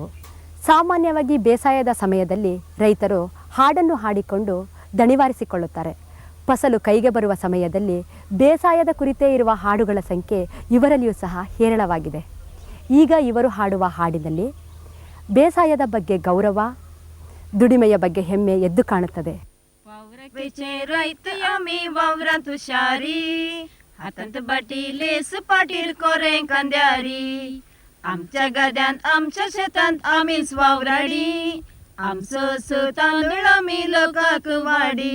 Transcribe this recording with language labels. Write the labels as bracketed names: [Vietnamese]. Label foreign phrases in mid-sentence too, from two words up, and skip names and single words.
[Kannada] ಸಾಮಾನ್ಯವಾಗಿ ಬೇಸಾಯದ ಸಮಯದಲ್ಲಿ ರೈತರು ಹಾಡನ್ನು ಹಾಡಿಕೊಂಡು ದಣಿವಾರಿಸಿಕೊಳ್ಳುತ್ತಾರೆ. ಫಸಲು ಕೈಗೆ ಬರುವ ಸಮಯದಲ್ಲಿ ಬೇಸಾಯದ ಕುರಿತೇ ಇರುವ ಹಾಡುಗಳ ಸಂಖ್ಯೆ ಇವರಲ್ಲಿಯೂ ಸಹ ಹೇರಳವಾಗಿದೆ. ಈಗ ಇವರು ಹಾಡುವ ಹಾಡಿನಲ್ಲಿ ಬೇಸಾಯದ ಬಗ್ಗೆ ಗೌರವ, ದುಡಿಮೆಯ ಬಗ್ಗೆ ಹೆಮ್ಮೆ ಎದ್ದು ಕಾಣುತ್ತದೆ. [Konkani] आमच्या गद्यांत आमच्या शेतांत आमीच वावराडी, आमचो सो तांदूळ आमी लोकांक वाडी.